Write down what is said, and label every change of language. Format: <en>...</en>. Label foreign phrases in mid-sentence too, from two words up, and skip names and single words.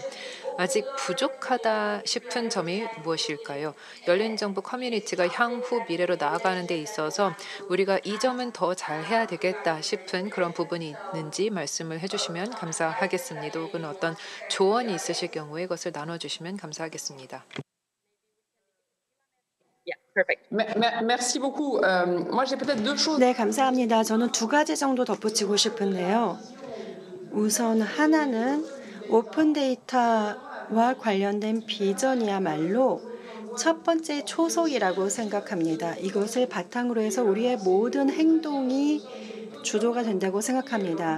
<ko>아직 부족하다 싶은 점이 무엇일까요? 열린 정부 커뮤니티가 향후 미래로 나아가는 데 있어서 우리가 이 점은 더 잘해야 되겠다 싶은 그런 부분이 있는지 말씀을 해주시면 감사하겠습니다. 혹은 어떤 조언이 있으실 경우에 그것을 나눠주시면 감사하겠습니다.</ko> <fr>Merci beaucoup. Moi, j'ai peut-être deux choses.</fr> <ko>네, 감사합니다. 저는 두 가지 정도 덧붙이고 싶은데요. 우선 하나는 오픈 데이터와 관련된 비전이야말로 첫 번째 초석이라고 생각합니다. 이것을 바탕으로 해서 우리의 모든 행동이 주도가 된다고 생각합니다.</ko>